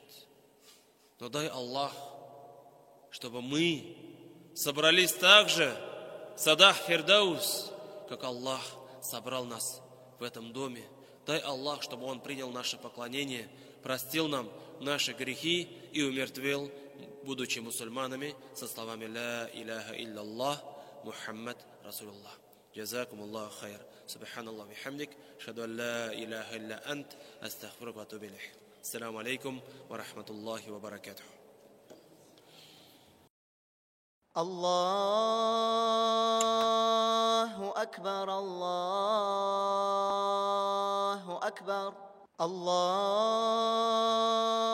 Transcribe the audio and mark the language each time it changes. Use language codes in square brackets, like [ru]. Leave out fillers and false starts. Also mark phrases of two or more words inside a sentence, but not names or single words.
[ru] Но дай Аллах, чтобы мы собрались так же в садах Фирдаус, как Аллах собрал нас в этом доме. Дай Аллах, чтобы Он принял наше поклонение, простил нам наши грехи и умертвил, будучи мусульманами, со словами [ar] «لا إله إلا محمد رسول الله». جزاكم الله خير سبحان الله وبحمدك أشهد أن لا إله إلا أنت أستغفرك وأتوب إليك السلام عليكم ورحمة الله وبركاته الله أكبر الله أكبر الله